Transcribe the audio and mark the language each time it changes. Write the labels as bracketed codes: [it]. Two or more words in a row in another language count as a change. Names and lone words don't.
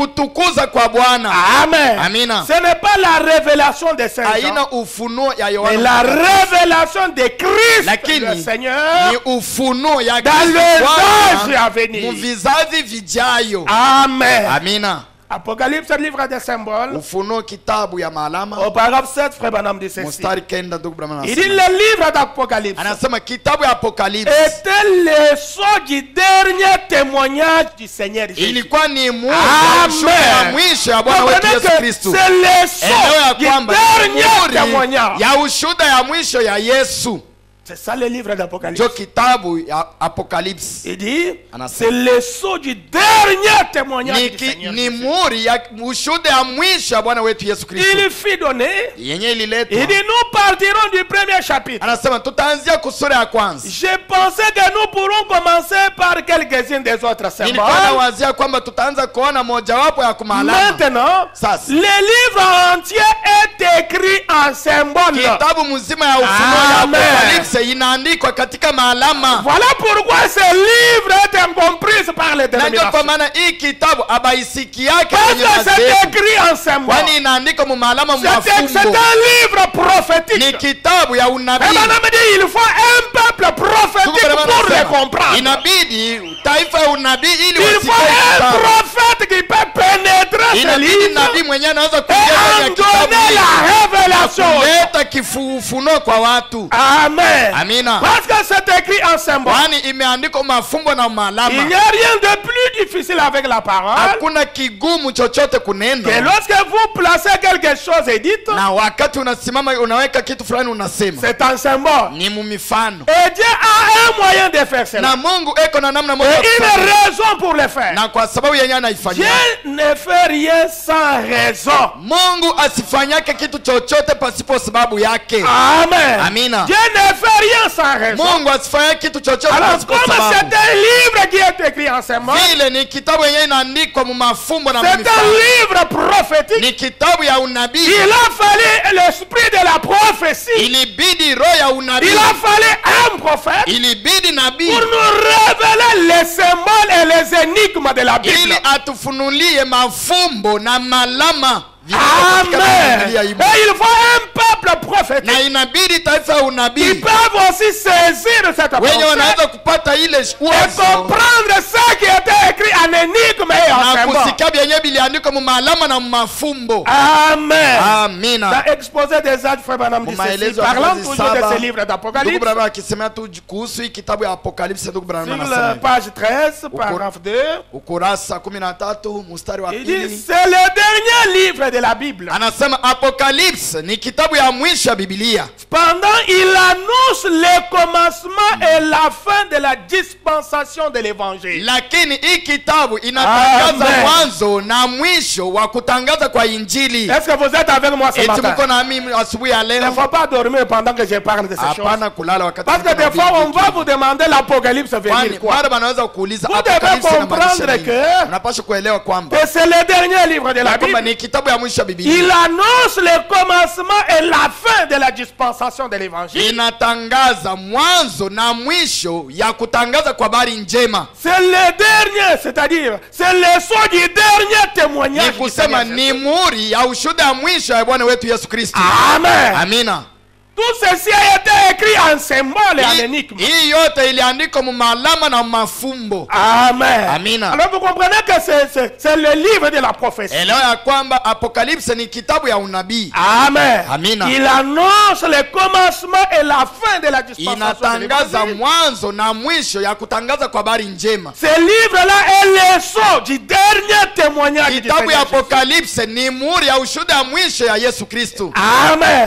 [fr] Amen. Ce n'est pas la révélation de Saint Jean, mais la révélation de Christ le Seigneur dans les âges à venir. Amen. Apocalypse, c'est le livre des symboles. [sw] Ufunuo kitabu ya maalama. [fr] Au paragraphe 7, Frère Branham dit ceci. [sw] Mstari kenda ndugu Branham [fr] Il dit [sw] anasema. [fr] le livre d'Apocalypse [sw] Anasema kitabu ya Apocalypse [fr] était le sceau du dernier témoignage du Seigneur Jésus. [sw] ilikuwa ni muda ya ushuhuda ya mwisho ya Bwana wetu Yesu Kristo. [fr] C'est le sceau du dernier témoignage. [sw] Ya ushuhuda ya mwisho ya Yesu. [fr] C'est ça le livre d'Apocalypse. [sw] Jo kitabu ya Apocalypse. [fr] Il dit, c'est le sceau du dernier témoignage du Seigneur. [sw] Ni muri ya ushuhuda ya mwisho ya Bwana wetu Yesu Kristo. [fr] Il fut donné. [sw] Yenye ililetwa. [fr] Il dit, nous partirons du premier chapitre. [sw] Anasema tutaanzia kusura ya kwanza. [fr] Je pensais que nous pourrons commencer par quelques-uns des autres symboles. [sw] Nilikuwa nawazia kwamba tutaanza kuona mojawapo ya kumaalama. [fr] Maintenant, le livre entier est écrit en symbole. [sw] Kitabu mzima ya ufunuo ya Apocalypse inaandikwa katika maalama. [fr] Voilà pourquoi ce livre est incompris par les dénominations. [sw] Kwa maana hii kitabu abaisiki yake [fr] kwenye c'est écrit en symbole. [sw] Kwani inaandikwa mu maalama mafumbo. [fr] C'est un livre prophétique. [sw] Ni kitabu ya unabii. [fr] Il faut un peuple prophétique pour le comprendre. [sw] Inabidi taifa ya unabii ili wasikie. [fr] Il faut un prophète qui peut pénétrer ce livre. [sw] Nabii mwenyewe anaweza kuingia kwenye kitabu [fr] la révélation. [sw] Kuleta kifunuo kwa watu. [fr] Amen. [sw] Amina. [fr] Parce que c'est écrit en symbole. [sw] Kwani imeandikwa mafumbo na maalama. [fr] Il n'y a rien de plus difficile avec la parole. [sw] Hakuna kigumu chochote kunena. [fr] Que lorsque vous placez quelque chose et dites. [sw] Na wakati unasimama unaweka kitu fulani unasema. [fr] C'est un symbole. [sw] Ni mumifano. [fr] Et Dieu a un moyen de faire cela. [sw] Na Mungu eko na namna moja. [fr] Et une raison pour le faire. [sw] Na kwa sababu yenyewe anaifanya. [fr] Dieu ne fait rien sans raison. [sw] Mungu asifanyake kitu chochote pasipo sababu yake. [fr] Amen. [sw] Amina. [fr] Dieu ne fait rien sans raison. [sw] Mungu asifanye kitu chochote pasipo sababu. [fr] Alors comme c'est un livre qui est écrit en symbole. [sw] Vile ni kitabu yenyewe inaandikwa mu mafumbo na mifano. [fr] C'est un livre prophétique. [sw] Ni kitabu ya unabii. [fr] Il a fallu l'esprit de la prophétie. [sw] Ilibidi roho ya unabii. [fr] Il a fallu un prophète. [sw] Ilibidi nabii. [fr] Pour nous révéler les symboles et les énigmes de la Bible. [sw] Ili atufunulie mafumbo na malama. [fr] Amen. Et il faut un peuple prophétique. [sw] Na inabidi taifa ya unabii. [fr] Ils peuvent aussi saisir cette pensée. [sw] Wenye wanaweza kupata ile [fr] et comprendre ce qui était écrit en énigme et en symbole. [sw] Na kusikia yenyewe biliandikwa mu malama na mafumbo. [fr] Amen. [sw] Amina. [fr] Dans exposé des âges, Frère Branham dit ceci. Parlant toujours de ce livre d'Apocalypse. [sw] Ndugu Branham akisema tu kuhusu kitabu ya Apocalypse ndugu Branham anasema. [fr] Sur page 13, paragraphe 2. [sw] Ukurasa 13 mstari wa 2. [fr] Il dit c'est le dernier livre de la Bible. [sw] Anasema Apocalypse ni kitabu ya mwisho ya Biblia. [fr] Pendant il annonce le commencement et la fin de la dispensation de l'évangile. [sw] Lakini hii kitabu inatangaza mwanzo na mwisho wa kutangaza kwa injili. [fr] Est-ce que vous êtes avec moi ce matin? [sw] Mko na mimi asubuhi ya leo? [fr] Il ne faut pas dormir pendant que je parle de ces choses. [sw] Hapana kulala wakati. [fr] Parce que des fois on va vous demander l'Apocalypse venir quoi. [sw] Mara banaweza kuuliza [fr] Apocalypse comprendre que [sw] unapaswa kuelewa kwamba [fr] c'est le dernier livre de la Bible. [sw] Ni kitabu ya mwisho ya Biblia. [fr] Il annonce le commencement et la fin de la dispensation de l'évangile. [sw] Inatangaza mwanzo na mwisho ya kutangaza kwa habari njema. [fr] C'est le dernier, c'est-à-dire c'est le sceau du dernier témoignage. [sw] Ni kusema ni muhuri ya ushuhuda ya mwisho ya Bwana wetu Yesu Kristo. [fr] Amen. [sw] Amina. [fr] Tout ceci a été écrit en symbole et en énigme. [sw] Hii yote iliandikwa mu malama na mafumbo. [fr] Amen. [sw] Amina. [fr] Alors vous comprenez que c'est le livre de la prophétie. [sw] Elewa ya kwamba Apocalypse ni kitabu ya unabii. [fr] Amen. [sw] Amina. [fr] Il annonce le commencement et la fin de la dispensation. [sw] Inatangaza mwanzo na mwisho ya kutangaza kwa habari njema. [fr] Ce livre-là est le sceau du dernier témoignage. [sw] Kitabu ya Apocalypse ni muhuri ya ushuhuda ya mwisho ya Yesu Kristo. [fr] Amen.